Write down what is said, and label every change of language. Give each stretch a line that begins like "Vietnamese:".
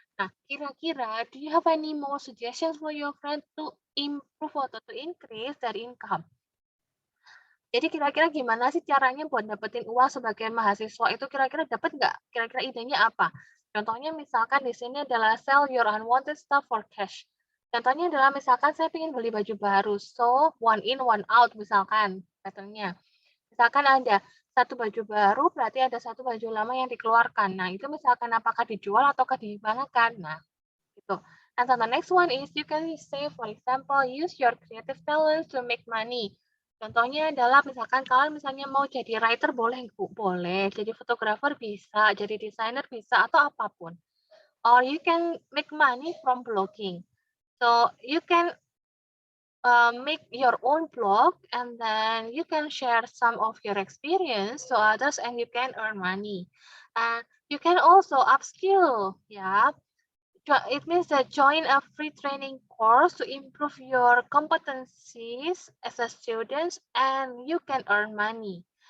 English: Nah, kira-kira do you have any more suggestions for your friend to improve atau to increase their income?
Indonesian: Jadi kira-kira gimana sih caranya buat dapetin uang sebagai mahasiswa itu kira-kira dapat nggak? Kira-kira idenya apa? Contohnya misalkan di sini adalah
English: sell your unwanted stuff for cash.
Indonesian: Contohnya adalah misalkan saya ingin beli baju baru, so
English: one in, one out
Indonesian: misalkan pattern-nya. Misalkan ada satu baju baru, berarti ada satu baju lama yang dikeluarkan. Nah, itu misalkan apakah dijual ataukah digunakan. Nah, gitu.
English: And then the next one is you can say, for example, use your creative talents to make money.
Indonesian: Contohnya adalah misalkan kalian misalnya mau jadi writer boleh, Bu? Boleh. Jadi fotografer bisa, jadi desainer bisa, atau apapun.
English: Or you can make money from blogging. So you can make your own blog and then you can share some of your experience to others and you can earn money. And you can also upskill, yeah. It means that join a free training course to improve your competencies as a student and you can earn money.